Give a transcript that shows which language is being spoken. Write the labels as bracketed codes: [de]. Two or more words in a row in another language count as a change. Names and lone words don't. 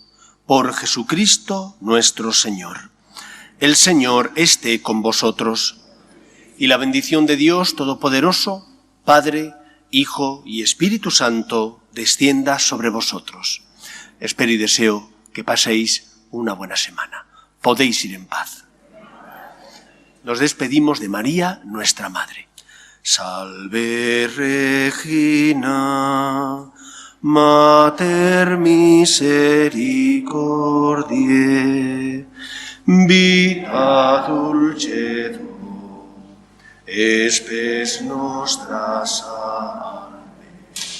[es] Por Jesucristo nuestro Señor. El Señor esté con vosotros, y la bendición de Dios Todopoderoso, Padre, Hijo y Espíritu Santo, descienda sobre vosotros. Espero y deseo que paséis una buena semana. Podéis ir en paz. Nos despedimos de María, nuestra Madre. [la] Salve Regina, Mater misericordiae, vita dulcedo, espes nostra salve.